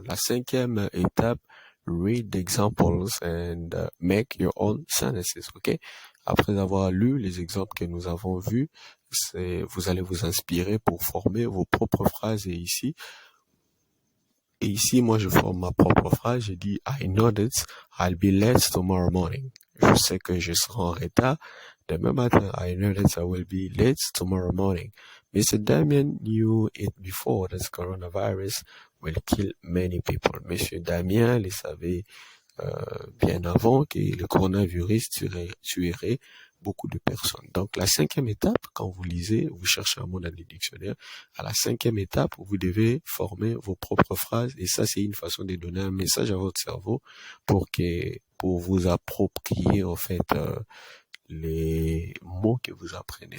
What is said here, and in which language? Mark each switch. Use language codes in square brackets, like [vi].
[fr] La cinquième étape, [en] read the examples and make your own sentences, ok? [fr] Après avoir lu les exemples que nous avons vus, vous allez vous inspirer pour former vos propres phrases et ici, moi, je forme ma propre phrase. Je dis, [en] I know that I'll be late tomorrow morning. [fr] Je sais que je serai en retard demain matin. [en] I know that I will be late tomorrow morning. Mr. Damien knew it before that coronavirus will kill many people. [fr] Monsieur Damien le savait bien avant que le coronavirus tuerait beaucoup de personnes. Donc la cinquième étape, quand vous lisez, vous cherchez un mot dans les dictionnaires, à la cinquième étape, vous devez former vos propres phrases et ça c'est une façon de donner un message à votre cerveau pour vous approprier en fait les mots que vous apprenez.